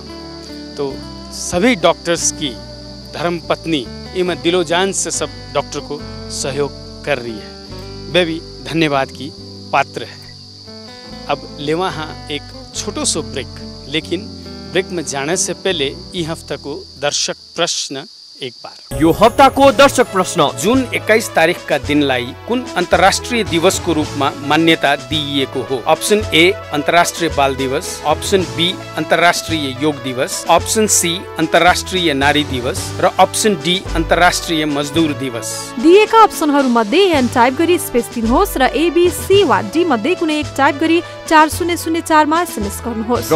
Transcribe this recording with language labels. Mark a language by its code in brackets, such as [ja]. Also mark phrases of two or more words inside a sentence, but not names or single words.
[hi] तो सभी डॉक्टर्स की धर्मपत्नी इनमें दिलो जान से सब डॉक्टर को सहयोग कर रही है, वे भी धन्यवाद की पात्र है। अब ले वहाँ एक छोटो सो ब्रेक, लेकिन ब्रेक में जाने से पहले [ne] यी हफ्ता को दर्शक प्रश्न [hi] एक बार। [ne] यो हफ्ता को दर्शक प्रश्न जुन 21 तारिख का दिनलाई कुन अन्तर्राष्ट्रिय दिवस को रूप में मान्यता दिइएको हो? ऑप्शन ए अन्तर्राष्ट्रिय बाल दिवस, ऑप्शन बी अन्तर्राष्ट्रिय योग दिवस, ऑप्शन सी अन्तर्राष्ट्रिय नारी दिवस र ऑप्शन डी अन्तर्राष्ट्रिय मजदूर दिवस। दिएका अप्सनहरू मध्ये एन टाइप गरी स्पेस दिनुहोस् र ए बी सी वा डी मध्ये कुनै एक टाइप गरी 4004 मा एसएमएस गर्नुहोस्